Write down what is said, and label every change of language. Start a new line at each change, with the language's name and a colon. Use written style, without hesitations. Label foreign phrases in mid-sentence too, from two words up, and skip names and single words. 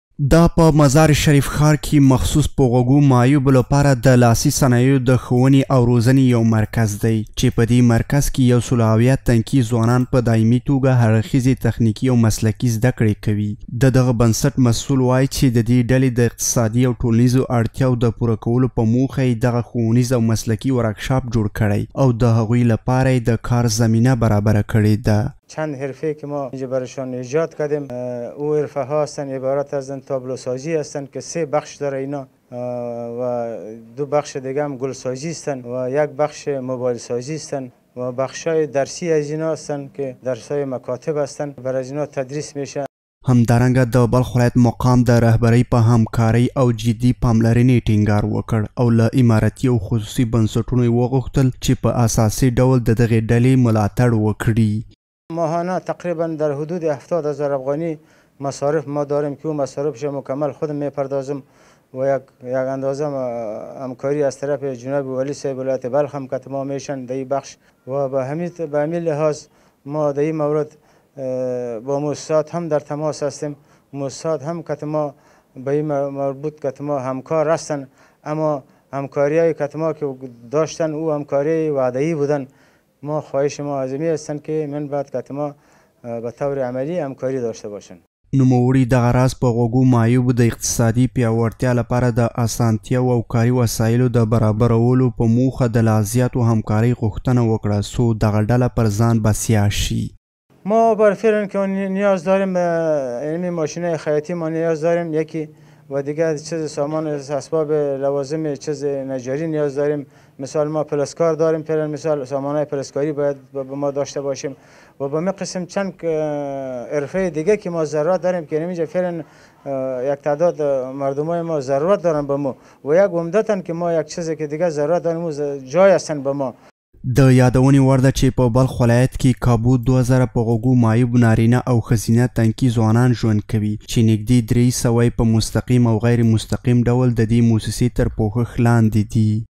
Pashto: دا په مزار شریف ښار کې مخصوص په غوږو معیوبو لپاره د لاسي صنایعو د ښوونې او روزنې یو مرکز دی چې په دې مرکز کې 170 تنکي ځوانان په دایمي توګه هرخیزې تخنیکي او مسلکي زده کړې کوي. د دغه بنسټ مسؤل وایي چې د دې ډلې د اقتصادي او ټولنیزو اړتیاو د پوره کولو په موخه یې دغه ښوونیز او مسلکي ورکشاپ جوړ کړی او د هغوی لپاره یې د کار زمینه برابره کړې ده.
Persian: چند حرفه که ما اینجا برایشان ایجاد کردیم او حرفه ها هستند عبارت از تابلوسازی هستند که 3 بخش داره اینا و 2 بخش دیگه هم گلسازی هستند و 1 بخش موبایل سازی هستند و بخش های درسی از اینا هستند که درس های مکاتب هستند برای اینا تدریس میشه.
Pashto: همدارنګه د بلخ ولایت مقام د رهبرۍ په همکارۍ او جدي پاملرنې ټینګار وکړ او له اماراتي او خصوصي بنسټونو یې وغوښتل چې په اساسي ډول د دغې ډلې ملاتړ وکړي.
Persian: ماهانه تقریبا در حدود 70,000 افغانی مصارف ما داریم که اون مصارفش مکمل خودم میپردازم و یک اندازه همکاری از طرف جناب ولی صاحب ولایت بلخ هم که ما میشن در این بخش و به همین لحاظ ما در این مورد با موسسات هم در تماس هستیم. موسسات هم که ما به این مربوط که ما همکار هستن اما همکاری های که ما که داشتن او همکاری وعده‌ای بودن. ما خواهش ما از این هستند که من بعد که ما به طور عملی همکاری داشته باشند.
Pashto: نوموړي دغه راز په غوږو معیوبو د اقتصادي پیاوړتیا لپاره د اسانتیاو او کاري وسایلو د برابرولو په موخه د لا زیاتو همکارۍ غوښتنه وکړه څو دغه ډله پر ځان بسیا شي.
Persian: ما بر فعلا که نیاز داریم علمی ماشینای خیاطی ما نیاز داریم یکی و دیگه چیز سامان اسباب لوازم چیز نجاری نیاز داریم. مثال ما پلسکار داریم فعلا مثال سامانهای پلسکاری باید به ما داشته باشیم و به می قسم چند حرفه دیگه که ما ضرورت داریم که اینجا فعلا یک تعداد مردمای ما ضرورت دارن به ما و یک عمدتاً که ما یک چیزی که دیگه ضرورت داریم جای هستن به ما.
Pashto: د یادونې وړ ده چې په بلخ ولایت کې کابو 2000 په غوږو معیوب نارینه او ښځینه تنکي ځوانان ژوند کوي چې نږدې 300 په مستقیم او غیر مستقیم ډول د دې موسسې تر پوښښ لاندې دي.